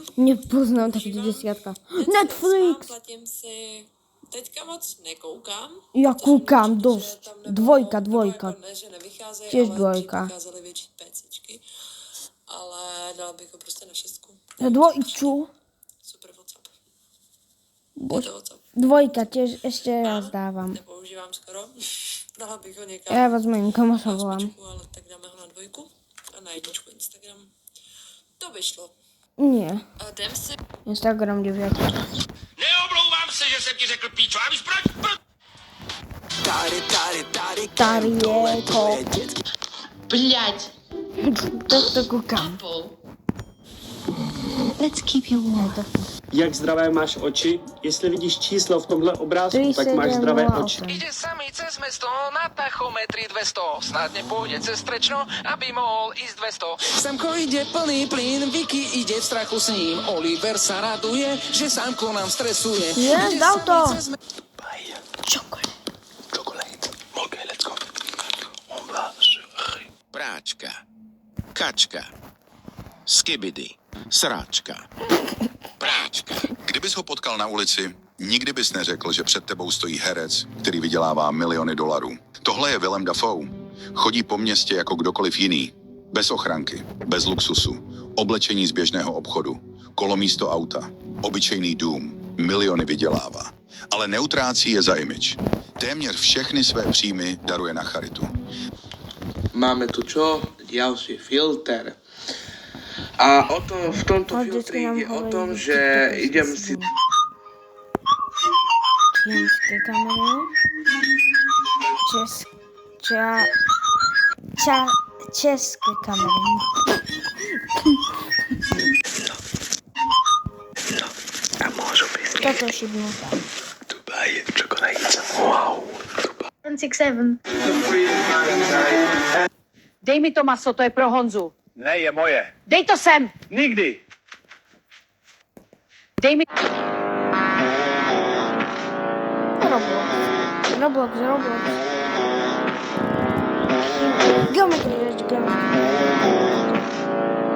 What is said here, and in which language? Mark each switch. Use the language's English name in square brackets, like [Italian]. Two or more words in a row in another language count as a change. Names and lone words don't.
[Czech] Nepoznám taký 10. Netflix! Platím si. Teďka moc nekoukám. [Slovak] Ja protože kúkam mi dosť. [Czech] že tam nebylo, Dvojka. Jako ne, že nevycházejí, [Slovak] Tiež ale dvojka. [Czech] dřív vycházely větší PCčky. Ale dala bych ho prostě na 6. [Slovak] Dvojču. Super WhatsApp. Bož. [Czech] Je to WhatsApp. [Slovak] Dvojka tiež ešte raz dávam. [Czech] Nepoužívám skoro. Dala bych ho někam. [Slovak] Ja vás mojím na kamošom volám. [Czech] 8, ale tak dáme ho na 2 a na 1 Instagram. To by šlo. [Slovak] Nie. [Czech] A jdem si. Instagram 9. Neomlouvám se, že jsem ti řekl píčo. A víš proč? Tady je to. [Russian] Blять. [Slovak] To kúkam. [English] Let's keep you warm. [Czech] Jak zdravé máš oči? Jestli vidíš číslo v tomhle obrázku, 3, tak máš 7, zdravé 0, oči. 8. [Slovak] Ide samý cez mesto na tachometri 200. Snadne pôjde cez Strečno, aby mohol ísť 200. Samko ide plný plyn, Vicky ide v strachu s ním. Oliver sa raduje, že Samko nám stresuje. Yes, dal to. [English] Chocolate. OK, let's go. [French] On va se [Czech] Práčka, kačka, skibidi, sráčka, práčka. Kdybys ho potkal na ulici, nikdy bys neřekl, že před tebou stojí herec, který vydělává miliony dolarů. Tohle je Willem Dafoe. Chodí po městě jako kdokoliv jiný. Bez ochranky, bez luxusu, oblečení z běžného obchodu, kolo místo auta, obyčejný dům, miliony vydělává. Ale neutrácí je za image. Téměř všechny své příjmy daruje na charitu. [Slovak] Máme tu čo? Ďalší filter. A v tomto filtri ide o tom, že idem si... Čínske kamery. České kamery. A môžu byť Toto šibnú. Dubaj, čokoládica. [English] Wow. 1, 6, 7. [Czech] Dej mi to maso, to je pro Honzu. Ne, je moje. Dej to sem! Nikdy. Dej mi... Roblox. Geometry.